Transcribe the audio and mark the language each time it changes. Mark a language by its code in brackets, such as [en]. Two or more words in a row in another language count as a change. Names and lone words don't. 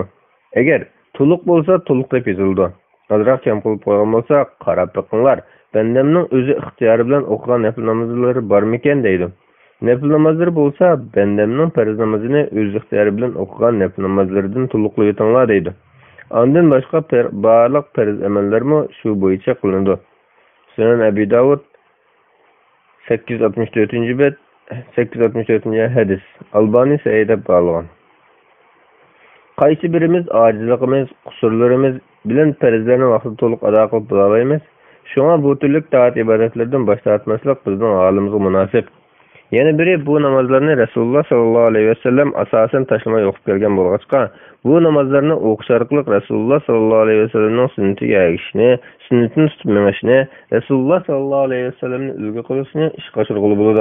[uz] Agar to'liq bo'lsa, to'liq deb yozildi. Ozroq kam qilib qo'ygan bo'lsa, qarab boqinglar. Bandamning o'zi ixtiyori bilan o'qigan nafil namozlari bormikan deydi. Nafil namozlar bo'lsa, bandamning farz namozini o'z ixtiyori bilan o'qigan nafil namozlaridan to'liqlaytinglar deydi. Ondan boshqa barliq farz amallarmi shu bo'yicha qilinadi. Sunan Abi Davud 864-bet 864-hadis. Albani Sayyid bo'lgan. Qaysi birimiz ojizligimiz, qusurlarimiz bilan farzlarni vaqtida to'liq ado qilib bo'la olmaymiz. Shunga bu turli taat ibodatlardan bosh tortmaslik bizning holimizga munosib. Yana biri bu namozlarni Rasululloh [ar] صلى الله عليه وسلم [uz] asosan tashlamay o'qib kelgan bo'lg'achqa, bu namozlarni o'qish orqali Rasululloh [ar] صلى الله عليه وسلم [uz] sunnatiga ergishishni, sunnatini tutib minishni, Rasululloh [ar] صلى الله عليه وسلم [uz] ulgu qilishni ish qo'shirg'ili bo'ladi.